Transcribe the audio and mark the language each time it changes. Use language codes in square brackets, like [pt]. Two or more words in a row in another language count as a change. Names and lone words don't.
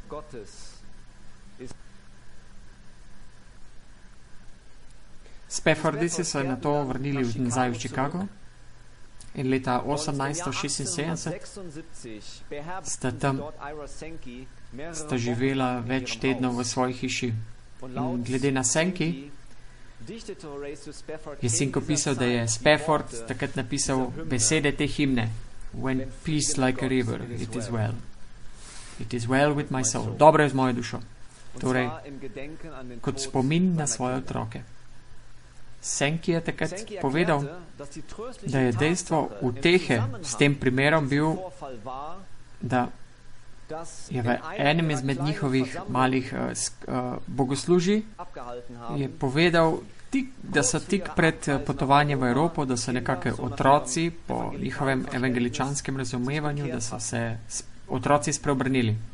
[sl] Spaffordici so na to vrnili nazaj v Chicago in leta 1876 sta živela več tednov v svoji hiši. In glede na Sankey je Sinko pisal, da je Spafford takrat napisal besede te himne: [en] When peace like a river, it is well. It is well with my soul. [sl] Dobro je z mojo dušo. Torej, kot spomin na svoje otroke. Sankey je takrat povedal, da je dejstvo utehe s tem primerom bil, da je v enem izmed njihovih malih bogoslužij je povedal, da so tik pred potovanjem v Evropo, da so nekakšni otroci po njihovem evangeličanskem razumevanju, da so se otroci spreobrnili.